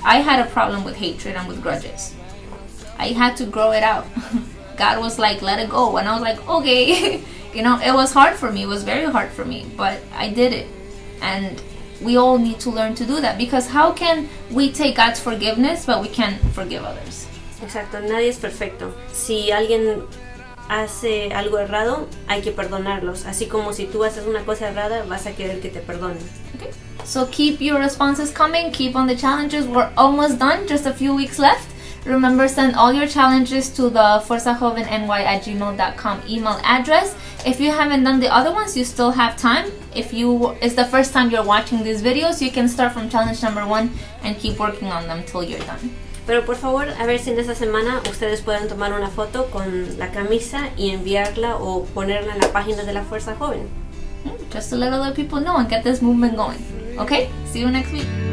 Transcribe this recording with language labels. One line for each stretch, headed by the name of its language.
English: I had a problem with hatred and with grudges. I had to grow it out. God was like, let it go, and I was like, okay. It was hard for me, it was very hard for me, but I did it. And we all need to learn to do that, because how can we take God's forgiveness but we can't forgive others?
Spanish: Exacto, nadie es perfecto. Si alguien hace algo errado, hay que perdonarlos. Así como si tú haces una cosa errada, vas a querer que te perdonen.
English: Okay. So keep your responses coming, keep on the challenges. We're almost done, just a few weeks left. Remember, send all your challenges to the fuerzajoveny@gmail.com email address. If you haven't done the other ones, you still have time. If it's the first time you're watching these videos, you can start from challenge number 1 and keep working on them till you're done.
Spanish: Pero por favor, a ver si en esta semana ustedes pueden tomar una foto con la camisa y enviarla o ponerla en la página de la Fuerza Joven.
English: Just to let other people know and get this movement going. Okay? See you next week.